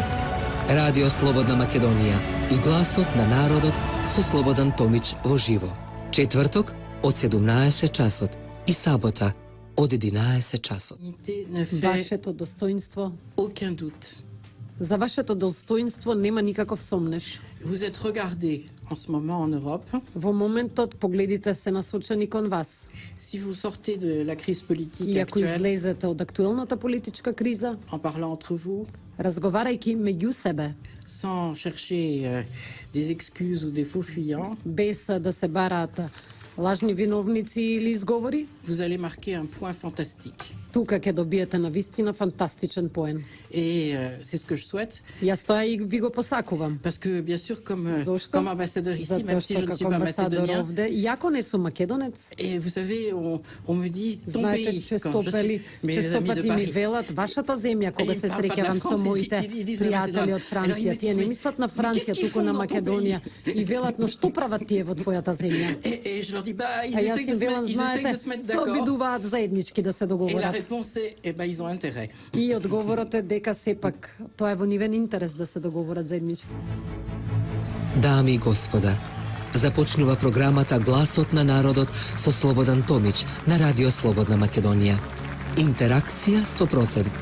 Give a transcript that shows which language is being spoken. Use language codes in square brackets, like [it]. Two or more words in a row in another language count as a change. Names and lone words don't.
[mk] Радио Слободна Македонија и Гласот на народот со Слободан Томич во живо. Четврток од 17 часот и сабота од 11 часот. Вашето достоинство, [fr] Aucun doute. [mk] за вашето достоинство нема никаков сомнеш. [fr] Vous êtes regardé en ce moment en Europe. [mk] Во моментот погледите се насочени кон вас. [fr] Si vous sortez de la crise politique [mk] И ако [fr] actuelle, [mk] излезете од актуелната политичка криза, [fr] en parlant entre vous, [mk] разговарајќи меѓу себе, [fr] sans chercher des excuses ou des faux fuyants, [mk] без да се бараат лажни виновници или изговори, [fr] vous allez marquer un point fantastique. [mk] тука ќе добиете на вистина фантастичен поен. [fr] Et c'est ce que je souhaite, [mk] Јас тоа и ви го посакувам. [fr] parce que bien sûr, [mk] Зошто? [fr] comme ambassadeur ici, [mk] Затоа [fr] même si [mk] што [fr] je ne suis [mk] како [fr] pas [mk] амбасадор [fr] macédonien, [mk] овде, иако не сум македонец, [fr] et vous savez, on me dit ton [mk] знаете, [fr] pays, [mk] често [fr] quand je suis mes amis de [mk] пати ми [fr] Paris. [mk] велат вашата земја кога се среќавам со моите пријатели од Франција. Тие не мислат на Франција, туку на Македонија. И велат, но што прават тие во твојата земја? [fr] Et je leur dis, bah, ils [mk] А јас [fr] essayent [mk] им велам, [fr] de [mk] знаете, [fr] se mettre [mk] се [fr] d'accord. [mk] обидуваат заеднички да се [fr] Et la [mk] договорат. [fr] réponse est, eh ben, ils ont intérêt. [mk] И одговорот е дека сепак тоа е во нивен интерес да се договорат заеднички. Дами и господа, започнува програмата Гласот на народот со Слободан Томич на Радио Слободна Македонија. Интеракција 100%.